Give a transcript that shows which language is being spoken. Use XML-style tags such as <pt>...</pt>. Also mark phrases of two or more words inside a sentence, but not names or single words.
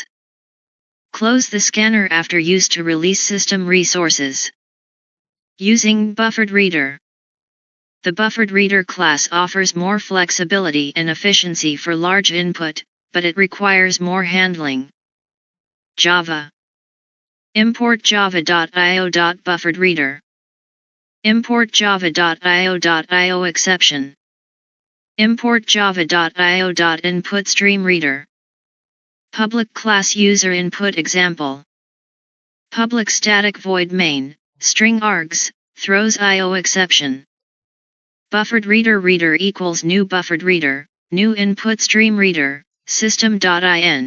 <en>Close the scanner after use to release system resources. Using buffered reader. The buffered reader class offers more flexibility and efficiency for large input, but it requires more handling. Java. Import java.io.bufferedReader. Import java.io.io exception. Import java.io.inputStreamReader. Public class user input example. Public static void main, string args, throws IO exception. Buffered reader equals new buffered reader, new input stream reader, system.in.</en>